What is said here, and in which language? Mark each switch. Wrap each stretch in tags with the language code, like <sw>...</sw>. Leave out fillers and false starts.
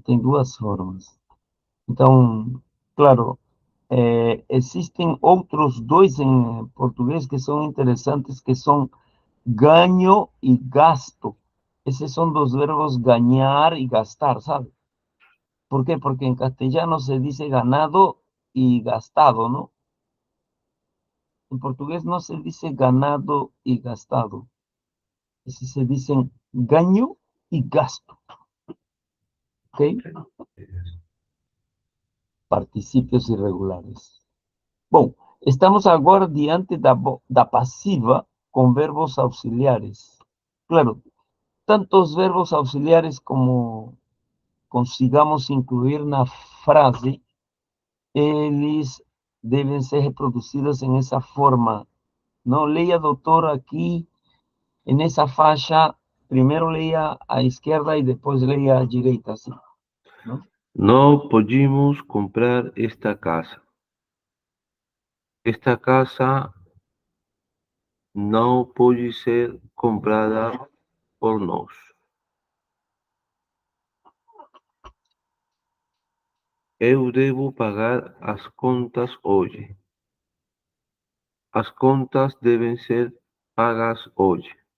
<pt>Tem duas formas. Então, claro, existem outros dois em português que são interessantes, que são ganho e gasto. Esses são dos verbos ganhar e gastar, sabe?</pt> <es>¿Por quê? Porque en castellano se dice ganado y gastado, ¿no? En portugués no se dice ganado y gastado. Ese se dicen ganho y gasto, ¿ok? Participios irregulares.</es> <pt>Bom, estamos agora diante da passiva com verbos auxiliares. Claro, tantos verbos auxiliares como consigamos incluir na frase, eles devem ser reproduzidos em essa forma. Não leia, doutor, aqui nessa faixa, primeiro leia à esquerda e depois leia à direita, assim, não?</pt> <es>No pudimos comprar esta casa.</es> <pt>Esta casa não pode ser comprada por nós. Eu devo pagar as contas hoje. As contas devem ser pagas hoje.</pt>